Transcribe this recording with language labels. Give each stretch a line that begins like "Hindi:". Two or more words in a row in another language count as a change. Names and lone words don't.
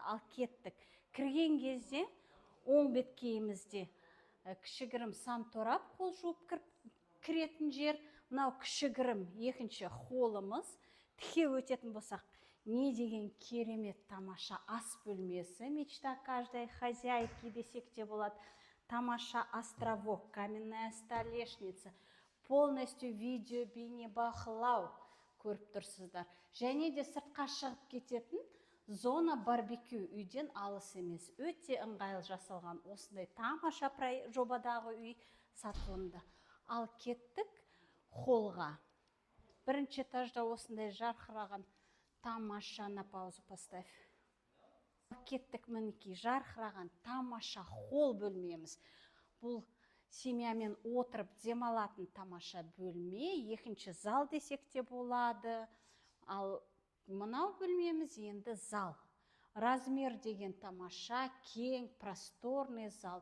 Kazakh: Ал кеттік. Кірген кезде оң беткейімізде кішігірім санторап, қол жуып кіретін жер. Мынау кішігірім екінші холлымыз. Тіке өтетін болсақ, не деген керемет тамаша ас бөлмесі,
Russian: мечта каждой хозяйки
Kazakh: десек те болады. Тамаша
Russian: островок, каменная столешница, полностью видео
Kazakh: бейнебақылау көріп тұрсыздар. Және де сыртқа шығып кететін зона барбекю, үйден алыс емес. Өте ыңғайлы жасалған осындай тамаша жобадағы үй сатылымда. Ал кеттік холлға. Бірінші этажда осындай жарқыраған тамаша,
Russian: на паузу поставь.
Kazakh: Кеттік мінекей, жарқыраған тамаша холл бөлмеміз. Бұл семьямен отырып демалатын тамаша бөлме, екінші зал десек те болады. Ал мынау бөлмеміз енді зал. Размер деген тамаша, кең, просторный зал.